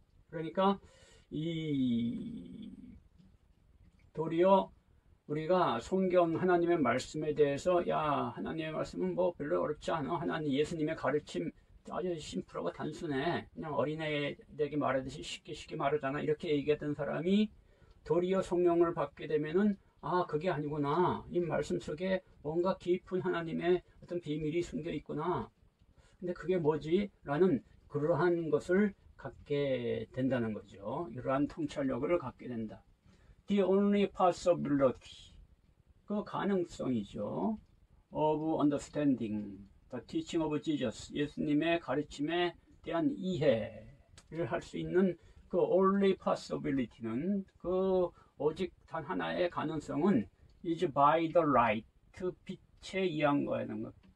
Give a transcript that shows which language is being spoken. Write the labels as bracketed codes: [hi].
[ko] 그러니까 이 도리어 우리가 성경 하나님의 말씀에 대해서 야 하나님의 말씀은 뭐 별로 어렵지 않아, 하나님 예수님의 가르침 아주 심플하고 단순해, 그냥 어린애에게 말하듯이 쉽게 말하잖아, 이렇게 얘기했던 사람이 도리어 성령을 받게 되면은 아 그게 아니구나, 이 말씀 속에 뭔가 깊은 하나님의 어떤 비밀이 숨겨 있구나, 근데 그게 뭐지? 라는 그러한 것을 갖게 된다는 거죠. 이러한 통찰력을 갖게 된다. [en] The only possibility, [ko] 그 가능성이죠. [en] of understanding the teaching of Jesus, [ko] 예수님의 가르침에 대한 이해를 할 수 있는 그 [en] only possibility [ko] 는, 그 오직 단 하나의 가능성은 [en] is by the light, [ko] 빛에 의한 거라는 것.